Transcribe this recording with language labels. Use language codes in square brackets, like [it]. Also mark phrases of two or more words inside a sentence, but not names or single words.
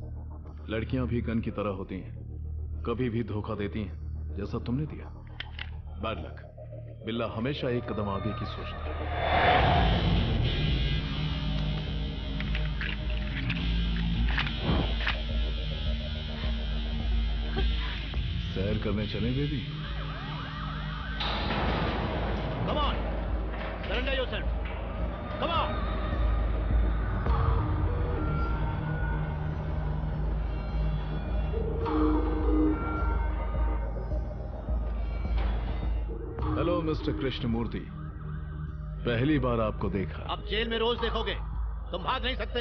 [hi] लड़कियां भी गन की तरह होती हैं, कभी भी धोखा देती हैं, जैसा तुमने दिया। [en] bad luck. [hi] बिल्ला हमेशा एक कदम आगे की सोचता है। सैर करने चले बेबी? [en] Come on, surrender yourself. Come on. hello mister [hi] कृष्णमूर्ति, पहली बार आपको देखा। अब जेल में रोज देखोगे, तुम भाग नहीं सकते।